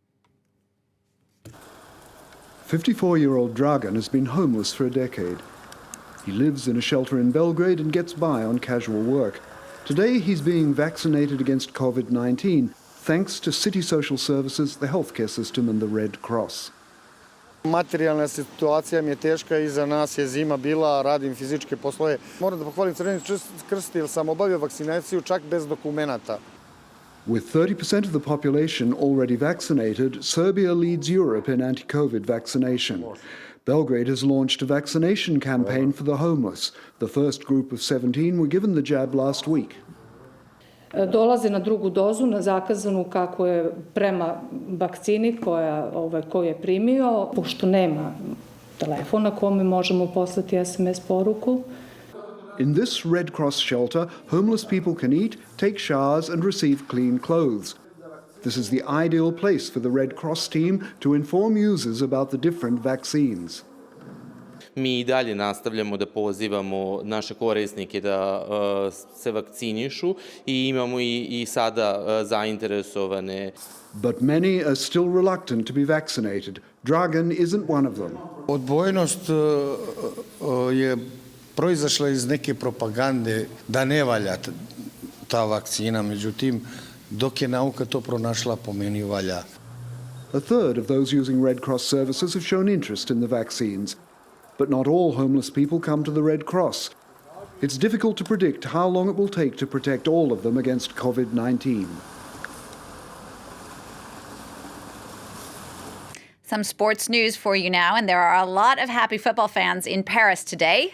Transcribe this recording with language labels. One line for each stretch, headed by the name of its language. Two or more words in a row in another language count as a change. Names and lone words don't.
English: 54-year-old Dragan has been homeless for a decade. He lives in a shelter in Belgrade and gets by on casual work. Today, he's being vaccinated against COVID-19, thanks to City Social Services, the healthcare system and the Red Cross.
Serbian: Materijalna situacija mi je teška, iza nas je zima bila, radim fizičke poslove. Moram da pohvalim Crveni krst jer sam obavio vakcinaciju čak bez dokumenata.
English: With 30% of the population already vaccinated, Serbia leads Europe in anti-COVID vaccination. Belgrade has launched a vaccination campaign for the homeless. The first group of 17 were given the jab last week.
Serbian: Dolaze na drugu dozu, na zakazanu kako je prema vakcini koju je primio, pošto nema telefona kome možemo poslati SMS poruku.
English: In this Red Cross shelter, homeless people can eat, take showers and receive clean clothes. This is the ideal place for the Red Cross team to inform users about the different vaccines.
Serbian: Mi I dalje nastavljamo da pozivamo naše korisnike da se vakcinišu I imamo I sada zainteresovane.
English: But many are still reluctant to be vaccinated. Dragan isn't one of them.
Serbian: Odbojnost je proizašla iz neke propagande da ne valja ta vakcina, međutim, dok je nauka to pronašla, po meni valja.
English: A third of those using Red Cross services have shown interest in the vaccines. But not all homeless people come to the Red Cross. It's difficult to predict how long it will take to protect all of them against COVID-19. Some sports news for you now, and there are a lot of happy football fans in Paris today.